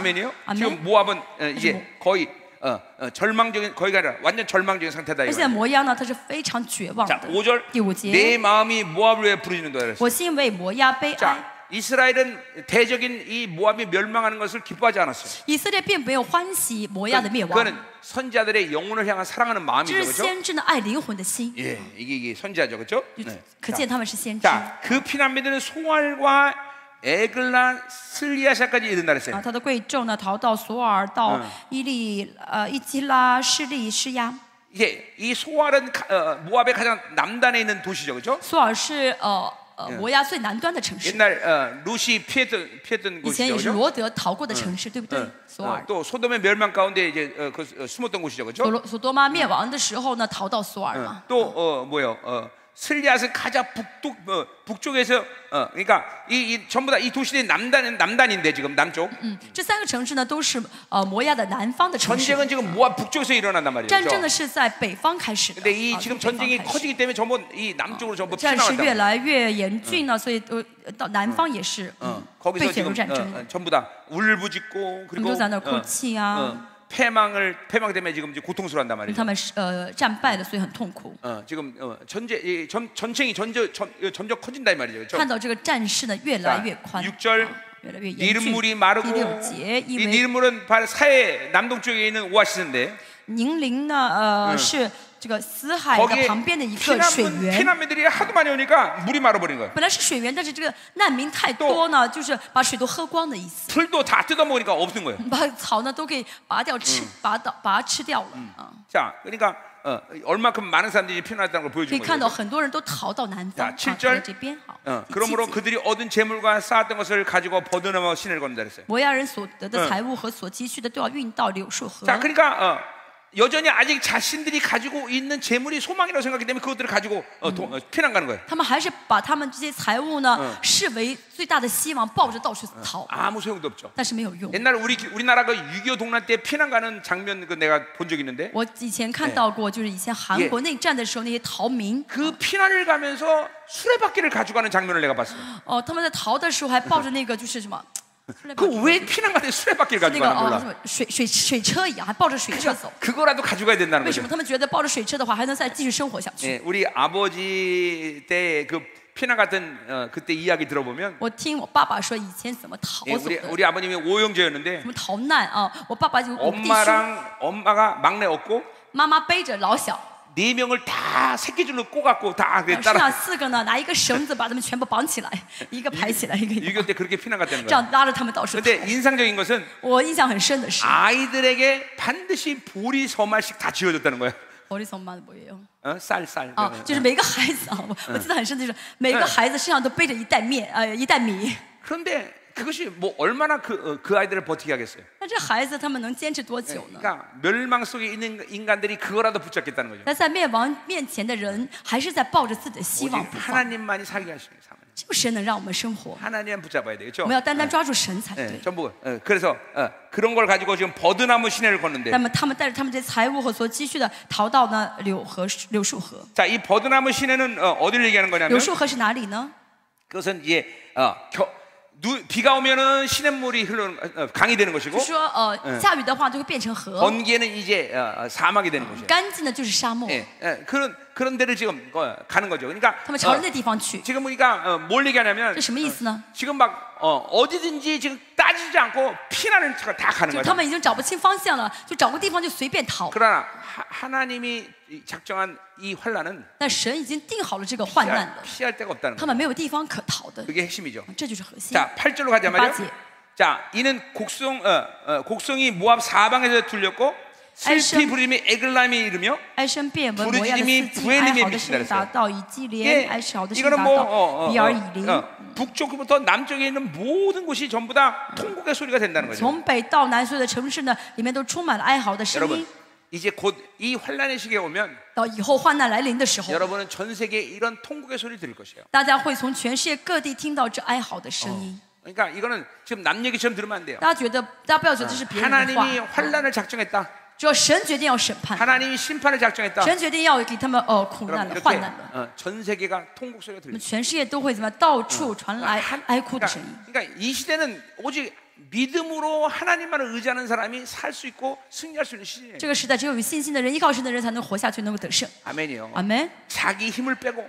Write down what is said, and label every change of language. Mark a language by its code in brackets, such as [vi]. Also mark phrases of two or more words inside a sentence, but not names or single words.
[ko] 아멘이요? [zh] 阿门。 [ko] 지금 모압은 이제 거의 절망적인 거기가 아니라 완전 절망적인 상태다 [zh] 而现在 [ko] 이거예요. [zh] 摩押呢，他是非常绝望 [ko] 자, [zh] 的。 [ko] 5절 [zh] 第5节， [ko] 내 마음이 모압을 위해 부르짖는다 그랬어요. [zh] 我心为摩押悲哀。 [ko] 자, 이스라엘은 대적인 이 모압이 멸망하는 것을 기뻐하지 않았어요. [zh] 以色列并没有欢喜摩押的灭亡， [ko] 그거는 선지자들의 영혼을 향한 사랑하는 [zh] 这 [ko] 마음이죠, [zh] 是 [ko] 그렇죠? [zh] 先知的爱灵魂的心。 [ko] 예, 이게 선지자죠, 그렇죠? [zh] 可见他们是先知。 [ko] 자, 그 피난민들은 소알과 에글라 슬리아샤까지 이른다 그랬어요. [zh] 他的贵胄呢逃到索尔，到伊基拉、示利、施压。 [ko] 이제 이 소알은 모압의 가장 남단에 있는 도시죠, 그렇죠? [zh] 索尔是摩押最南端的城市， [ko] 옛날 루시 피했던 [zh] 以前 [ko] 곳이죠, [zh] 也是 [ko] 그렇죠? [zh] 罗德逃过的城市，对不对？索尔。 [ko] 또 소돔의 멸망 가운데 이제 숨었던 곳이죠, 그렇죠? [zh] 索多玛灭亡的时候呢，逃到索尔嘛。 [ko] 또 뭐요? 슬리앗은 가장 북쪽에서 그러니까 이 전부 다 이 도시들이 남단인데 지금 남쪽. [zh] 这3个城市呢都是摩押的南方的城市。 [ko] 전쟁은 지금 모압 북쪽에서 일어난단 말이에요. [zh] 战争呢是在北方开始的。 [ko] 근데 이 지금 전쟁이 커지기 때문에 전부 이 남쪽으로 전부 [zh] 战事 [ko] 피난한다. [zh] 越来越严峻呢，所以到南方也是 [ko] 거기서 [zh] 被卷入 [ko] 지금 [zh] 战争的。 [ko] 전부 다 울부짖고 [zh] 他们 [ko] 그리고 [zh] 都在那儿哭泣啊， [ko] 패망 때문에 지금 이제 고통스러워한단 말이죠. [zh] 他们是战败了，所以很痛苦。 [ko] 지금 전쟁이 점점 커진다 이 말이죠. 그렇죠? [zh] 看到这个战事呢越来越宽， [ko] 6절 [zh] 越来越严峻。 [ko] 니름물이 [zh] 第 [ko] 마르고 [zh] 6节， [ko] 이 [zh] 因为 [ko] 니름물은 바로 사해 남동쪽에 있는 오아시스인데 [zh] 宁陵呢是这个死海的 [ko] 거기에 [zh] 旁边的一个水源。 [ko] 피난민들이 하도 많이 오니까 물이 말아버린 거예요. [zh] 本来是水源，但是这个难民太多呢，就是把水都喝光的意思， [ko] 풀도 다 뜯어먹으니까 없는 거예요. [zh] 把草呢都给拔掉把它吃掉了啊。 [ko] 자, 그러니까 얼마큼 많은 사람들이 피난했다는 걸 [zh] 可以 [ko] 보여준 [zh] 看到 [ko] 거예요. [zh] 很多人都逃到南方， [ko] 자 [zh] 逃到 [ko] 7절 [zh] 这边好。 [ko] 그러므로 [zh] 第7节 [ko] 그들이 얻은 재물과 쌓았던 것을 가지고 버드나무 시내를 건너다 그랬어요. [zh] 摩押人所得的财物和所积蓄的都要运到柳树河。 [ko] 자, 그러니까 여전히 아직 자신들이 가지고 있는 재물이 소망이라고 생각하기 때문에 그것들을 가지고 피난 가는 거예요. [zh] 他们还是把他们这些财物呢视为最大的希望，抱着到处逃， [ko] 아무 소용도 없죠. [zh] 但是没有用。 [ko] 옛날 우리나라 그 6.25 동란 때 피난 가는 장면 그 내가 본 적 있는데 [zh] 我以前看到过，就是以前韩国内战的时候，那些逃民， [ko] 그 피난을 가면서 수레바퀴를 가져가는 장면을 내가 봤어요. [zh] 他们在逃的时候还抱着那个就是什么， [ko] 그 왜 피난 가는데 수레바퀴를 [zh] 那个 [ko] 가져가는 [zh] 什 [ko] 몰라. [zh] 么水车一样，还抱着水车走。 [ko] 그거라도 가져가야 된다는 [zh] 为什 [ko] 거죠. [zh] 么他们觉得抱着水车的话还能再继续生活下去？ [ko] 예, 우리 아버지 때 그 피난 갔던 그때 이야기 들어보면 [zh] 我听我爸爸说以前怎么逃 [ko] 예, [zh] 走的， [ko] 우리 아버님이 오형제였는데 [zh] 怎么逃难啊！我爸爸就五弟兄， [ko] 엄마가 막내 없고 [zh] 妈妈背着老小， [ko] 4명을 다 새끼줄로 꼬갖고 다 [zh] 剩 [ko] 따라 [zh] 下4个呢拿一个绳子把他们全部绑起来，一个排起来，一个 [ko] 6.25 때 그렇게 피난 갔다는 [zh] 这 [ko] 거예요. [zh] 样拉着他们到处逃。 [ko] 근데 인상적인 것은 [zh] 我印象很深的是， [ko] 아이들에게 반드시 보리 서말씩 다 지어줬다는 거예요. 머리 선만 뭐예요？ 쌀. [zh] 啊，就是每个孩子啊，我记得很深的就是每个孩子身上都背着一袋面，一袋米。 [ko] 그런데 그것이 뭐 얼마나 그 아이들을 버티게 하겠어요. [zh] 那这孩子他们能坚持多久呢？ [ko] 그러니까 멸망 속에 있는 인간들이 그거라도 붙잡겠다는 거죠. [zh] 那在灭亡面前的人，还是在抱着自己的希望 [ko] 오직 [zh] 不放。 [ko] 하나님만이 살게 하시는 거예요. [zh] 只有神能让我们生活， [ko] 하나님 붙잡아야 되겠죠. [zh] 我们要单单抓住神才 [ko] 예, [zh] 对。 [ko] 전부 그래서 그런 걸 가지고 지금 버드나무 시내를 걷는데 [zh] 那么他们带着他们这些财物和所积蓄的，逃到呢柳树河。 [ko] 자, 이 버드나무 시내는 어디를 얘기하는 거냐면 [zh] 柳树河是哪里呢？ [ko] 그것은 이제 비가 오면은 시냇물이 흘러는 강이 되는 [zh] 就 [ko] 것이고 [zh] 说下雨的话就会变成河， [ko] 번개는 이제 사막이 되는 것이에요. [zh] 干净的就是沙漠。 [ko] 그런 데를 지금 가는 거죠. 그러니까 [zh] 他们朝着那地方去， [ko] 지금 우리가 뭘 얘기하냐면 [zh] 这什么意思呢？ [ko] 지금 막 어디든지 지금 따지지 않고 피난을 다 가는 [zh] 就 [ko] 거죠. [zh] 他们已经找不清方向了，就找个地方就随便逃。 [ko] 그러나 하나님이 작정한 이 환란은 [zh] 但神已经定好了这个患难的， [ko] 피할 데가 없다는 [zh] 他 [ko] 거예요. [zh] 们没有地方可逃的， [ko] 그게 핵심이죠. [zh] 这就是核心。 [ko] 자, 8절로 가자 말이야. [zh] 8节. [ko] 자, 이는 곡성이 모압 사방에서 들렸고 슬피 부르림이 에글람이 이르며 [zh] 哀声变为摩押的四境，哀嚎的声音达到以基连，哀嚎的声音 [ko] 이거는 [zh] 达 [ko] 뭐 [zh] 到比尔以林。 [ko] 북쪽부터 남쪽에 있는 모든 곳이 전부 다 통곡의 소리가 된다는 거죠. [zh] 从北到南，所有的城市呢，里面都充满了哀嚎的声 [ko] 여러분 [zh] 音。 [ko] 이제 곧 이 환란의 시기에 오면 [zh] 到以后患难来临的时候， [ko] 여러분은 전 세계에 이런 통곡의 소리를 들을 것이에요. [zh] 大家会从全世界各地听到这哀嚎的声音。 [ko] 그러니까 이거는 지금 남 얘기처럼 들으면 안 돼요. [zh] 大家不要觉得这是别人的 [ko] 하나님이 [zh] 话， [ko] 환란을 작정했다. [zh] 只要神决定要审判， [ko] 하나님이 심판을 작정했다. [zh] 神决定要给他们苦难 [ko] 그럼 [zh] 了、 [ko] 이렇게 [zh] 患难了， [ko] 전 세계가 통곡 소리가 [zh] 那么 [ko] 들려요. [zh] 全世界都会怎么样？到处传来哀哭的声音。 [ko] 그러니까 이 시대는 오직 믿음으로 하나님만을 의지하는 사람이 살 수 있고 승리할 수 있는 시대예요. [zh] 这个时代只有有信心的人、依靠神的人才能活下去，能够得胜。 [ko] 아멘이요. [zh] 阿门。 [ko] 자기 힘을 빼고